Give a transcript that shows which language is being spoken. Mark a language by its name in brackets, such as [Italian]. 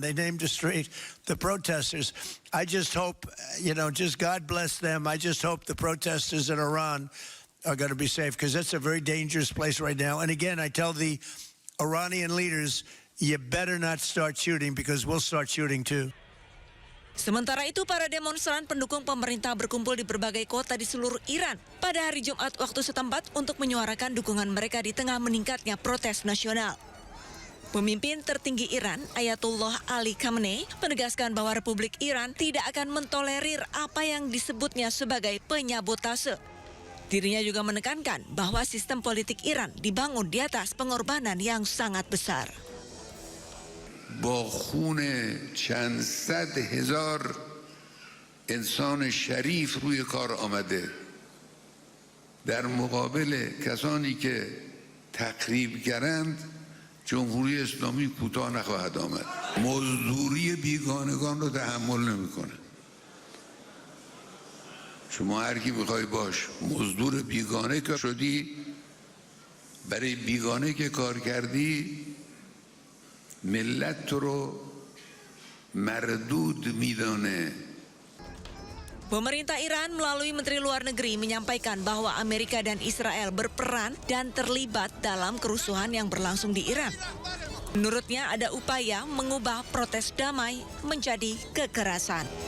[English] They named a street, the protesters. I just hope, just God bless them. I just hope the protesters in Iran are going to be safe because that's a very dangerous place right now. And again, I tell the Iranian leaders, you better not start shooting because we'll start shooting too. [Indonesian] Sementara itu, para demonstran pendukung pemerintah berkumpul di berbagai kota di seluruh Iran pada hari Jumat waktu setempat untuk menyuarakan dukungan mereka di tengah meningkatnya protes nasional. Pemimpin tertinggi Iran, Ayatullah Ali Khamenei, menegaskan bahwa Republik Iran tidak akan mentolerir apa yang disebutnya sebagai penyabotase. Dirinya juga menekankan bahwa sistem politik Iran dibangun di atas pengorbanan yang sangat besar. [Persian] با خون چند صد هزار انسان شریف روی کار آمده در مقابل کسانی که تخریبگرند جمهوری اسلامی کوتاه نخواهد آمد مزدوری بیگانگان رو تحمل نمیکنه شما هر کی میخوای باش مزدور بیگانه که شدی برای بیگانه که کار کردی ملت رو مردود میدانه. [Indonesian] Pemerintah Iran melalui Menteri Luar Negeri menyampaikan bahwa Amerika dan Israel berperan dan terlibat dalam kerusuhan yang berlangsung di Iran. Menurutnya ada upaya mengubah protes damai menjadi kekerasan.